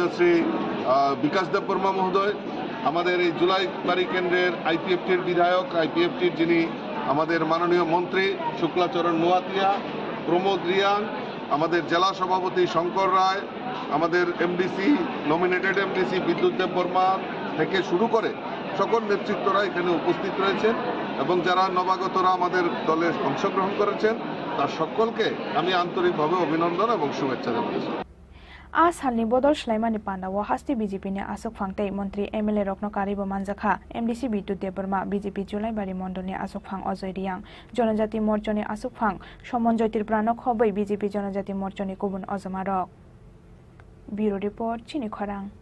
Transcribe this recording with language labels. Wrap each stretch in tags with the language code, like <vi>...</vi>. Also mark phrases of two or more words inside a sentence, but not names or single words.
<bn>শ্রী বিকাশ দেববর্মা মহোদয় আমাদের এই জুলাইবাড়ি কেন্দ্রের আইপিএফটির বিধায়ক আইপিএফটির যিনি আমাদের মাননীয় মন্ত্রী শুক্লাচরণ নোয়াতিয়া প্রমোদ রিয়াং আমাদের জেলা সভাপতি শঙ্কর রায় আমাদের এমডিসি নমিনেটেড এমডিসি বিদ্যুৎ দেববর্মা থেকে শুরু করে সকল নেতৃত্বরা এখানে উপস্থিত রয়েছেন এবং যারা নবাগতরা আমাদের দলে অংশগ্রহণ করেছেন তার সকলকে আমি আন্তরিকভাবে অভিনন্দন এবং শুভেচ্ছা জানাচ্ছি</bn> <trp>Asalni bodol Shlaimani Panda wa hasti BJP ni asuk phangtei mantri MLA Rokno Karibo Manjakha MDC Bidut Deborma BJP Julai bari mondoni asuk phang Ojoy Riang Jonojati Morchoni asuk phang Somonjoy Tripura khoboi BJP Jonojati Morchoni Kubun Ojamarok Bureau Report Chini Khorang</trp>